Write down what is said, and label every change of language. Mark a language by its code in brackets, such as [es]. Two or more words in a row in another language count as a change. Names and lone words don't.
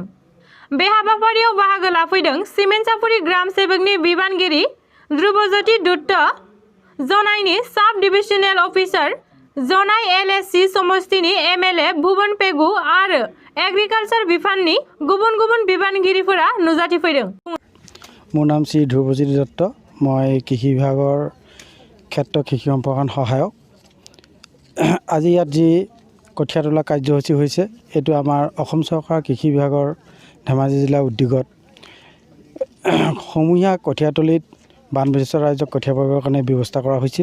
[brx] बे हाबाफारियाव बाहागो लाफैदों सिमेन्टसापुरि ग्राम सेवकनि बिबानगिरि ध्रुवज्योति दत्त, जनाइनि [en] sub divisional officer, [brx] जनाइ LSC समस्तिनि MLA भुवन पेगु आरो एग्रिकालचार बिफाननि गुबुन गुबुन बिबानगिरिफोरा नुजाथिफैदों। [as] মোৰ নাম শ্ৰী ধ্ৰুৱজ্যোতি দত্ত। মই কৃষি বিভাগৰ ক্ষেত্ৰ কৃষি সম্প্ৰসাৰণ সহায়ক। আজি ইয়াত যি কঠীয়া তোলা কাৰ্যসূচী হৈছে এইটো আমাৰ অসম চৰকাৰ কৃষি বিভাগৰ ধেমাজি জিলা উদ্যোগত সমূহীয়া কঠীয়াতলিত বানবিধ্বস্ত ৰাইজক কঠীয়া পাৰিবৰ কাৰণে ব্যৱস্থা কৰা হৈছিল।